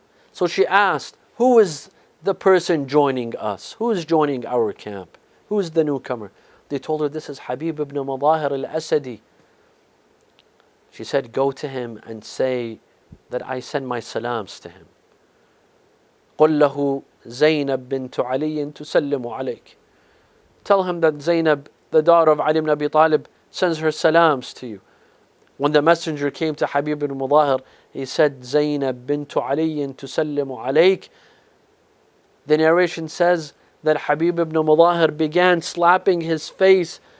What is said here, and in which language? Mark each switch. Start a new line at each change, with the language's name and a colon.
English: So she asked, "Who is the person joining us? Who is joining our camp? Who is the newcomer?" They told her, "This is Habib ibn Mudahir al-Asadi." She said, "Go to him and say that I send my salams to him.
Arabic: قل له زينب بنت علي تسلم عليك."
English: Tell him that Zainab, the daughter of Ali ibn Abi Talib, sends her salams to you. When the messenger came to Habib ibn Mudahir, he said, "Zainab bint Ali
Arabic: tusallimu alayk."
English: The narration says that Habib ibn Mudahir began slapping his face.